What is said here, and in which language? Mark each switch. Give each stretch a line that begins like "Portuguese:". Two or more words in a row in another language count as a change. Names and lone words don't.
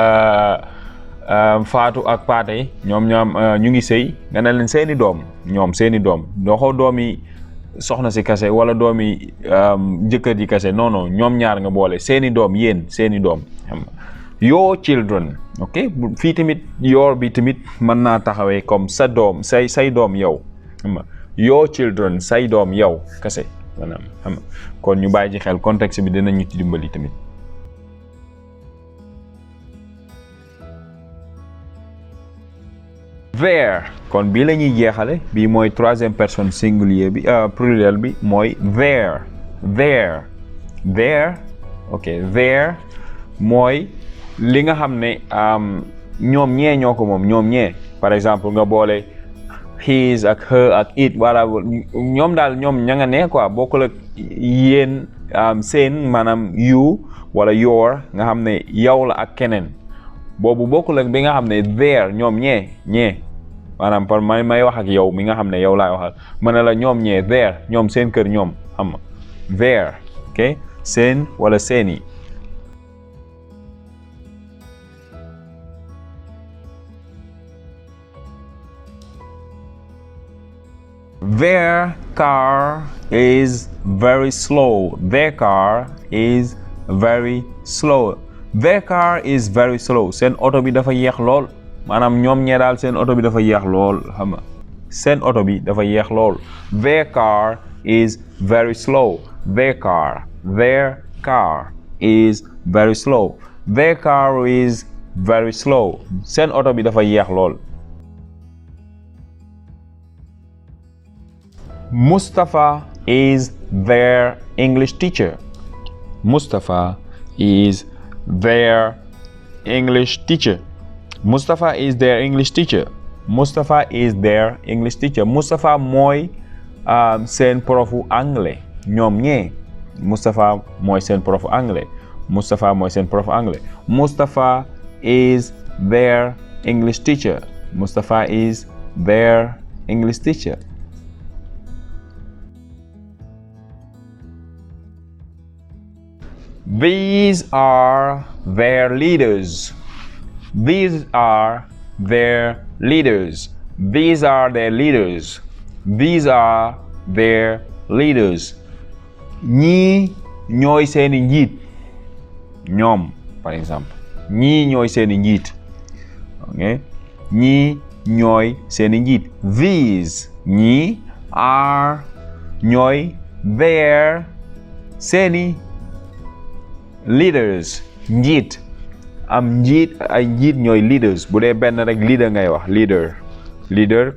Wolof: Faatu ak Paate ñoom ñu ngi sëy nga ne leen seeni doom ñoom seeni doom doxoo doomi soxna si kase wala doomi jëkkër ji kase non ñoom ñaar nga boole seeni doom yéen seeni doom xam nga
English: your children
Wolof: ok fii tamit your bi tamit mën naa taxawee comme sa doom say doom yow xam nga
English: your children
Wolof: say doom yow kase maanaam xam nga kon ñu bàyyi ci xel contexte bi dinañu ci dimbali tamit. Their kon bii la ñuy jeexale bii mooy
French: troisième personne singulier
Wolof: bi pluriel bi mooy their ok their mooy li nga xam ne ñoom ñee ñoo ko moom ñoom ñee
French: par exemple
Wolof: nga boole his ak her ak it wala ñoom daal ñoom ña nga ne quoi bokkul ak yéen seen maanaam you wala your nga xam ne yow la ak keneen boobu bokkul ak bi nga xam ne their ñoom ñee maanaam par may wax ak yow mi nga xam ne yow laay waxal mën na la ñoom ñee their ñoom seen kër ñoom xam nga their ok seen wala seeni
English: their car is very slow. Their car is very slow. Their car is very slow.
Wolof: Seen oto bi dafa yéex lool maanaam ñoom ñee daal seen oto bi dafa yéex lool xam nga seen oto bi dafa yéex lool.
English: Their car is very slow. Their car is very slow. Their car is very slow.
Wolof: Seen oto bi dafa yéex lool.
English: Mustafa is their English teacher. Mustafa is their English teacher. Mustafa is their English teacher. Mustafa is their English teacher.
Wolof: Mustafa mooy seen profu anglais ñoom ñee Mustafa mooy seen profu anglais. Mustafa mooy seen profu anglais.
English: Mustafa is their English teacher. Mustafa is their English teacher. These are their leaders. These are their leaders. These are their leaders. These are their leaders.
Wolof: ñii ñooy seeni njiit ñoom par exemple ñii ñooy seeni njiit ok ñii ñooy seeni njiit. These ñii are ñooy their seeni leaders njiit ay njiit ñooy leaders bu dee benn rek leader ngay wax leader